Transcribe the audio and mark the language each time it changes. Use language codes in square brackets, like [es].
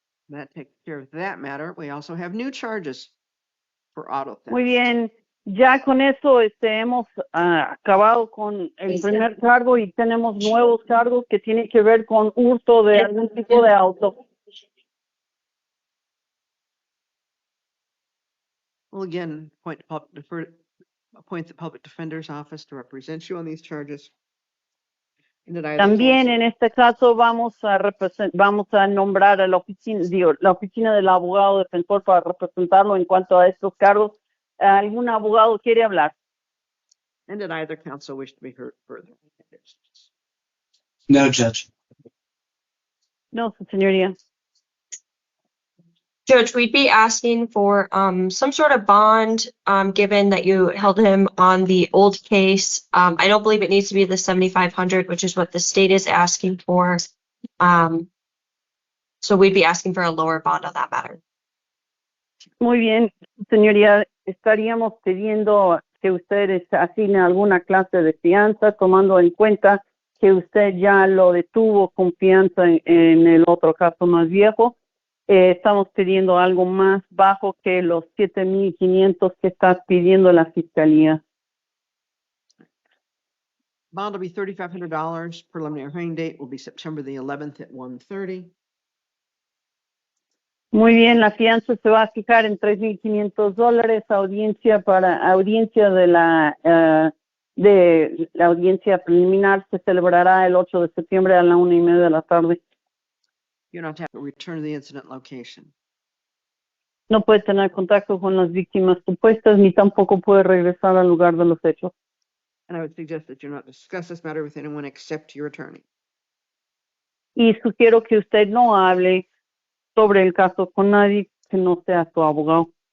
[en] That takes care of that matter. We also have new charges for auto theft. [es] Muy bien, ya con eso hemos acabado con el primer cargo y tenemos nuevos cargos que tienen que ver con hurto de algún tipo de auto. [en] We'll again appoint the public defender's office to represent you on these charges. And that either [es] También [en] counsel- [es] en este caso vamos a nombrar a la oficina del abogado defensor para representarlo en cuanto a estos cargos. ¿Algún abogado quiere hablar? [en] And did either counsel wish to be heard further? No, Judge. [es] No, su señoría. [en] Judge, we'd be asking for some sort of bond, given that you held him on the old case. I don't believe it needs to be the 7,500, which is what the state is asking for. So we'd be asking for a lower bond on that matter. [es] Muy bien, señoría. Estaríamos pidiendo que usted asigne alguna clase de fianza, tomando en cuenta que usted ya lo detuvo con fianza en el otro caso más viejo. estamos pidiendo algo más bajo que los 7,500 que está pidiendo la fiscalía. [en] Bond will be $3,500. Preliminary hearing date will be September the 11th at 1:30. [es] Muy bien, la fianza se va a fijar en $3,500. Audiencia de la audiencia preliminar se celebrará el 8 de septiembre a la 1:30 de la tarde. [en] You don't have to return to the incident location. [es] No puede tener contacto con las víctimas supuestas ni tampoco puede regresar al lugar de los hechos. [en] And I would suggest that you not discuss this matter with anyone except your attorney. [es] Y sugiero que usted no hable sobre el caso con nadie que no sea su abogado.